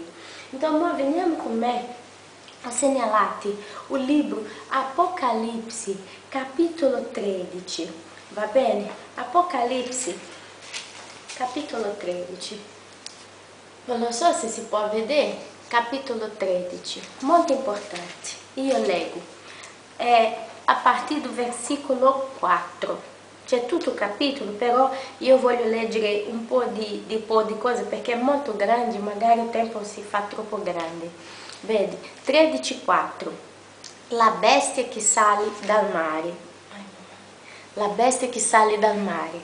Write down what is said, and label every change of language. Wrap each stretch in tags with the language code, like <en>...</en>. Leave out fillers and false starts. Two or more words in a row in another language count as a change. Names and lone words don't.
<it>Então, ora veniamo con me a segnalati il libro Apocalipse, capitolo 13, va bene? Apocalipse, capitolo 13, non lo so se si può vedere, capitolo 13, molto importante. Io leggo.</it> <pt>a partir do versículo 4.</pt> <it>C'è tutto il capitolo, però io voglio leggere un po' di cose perché è molto grande, magari il tempo si fa troppo grande. Vedi, 13:4. La bestia che sale dal mare. La bestia che sale dal mare.</it>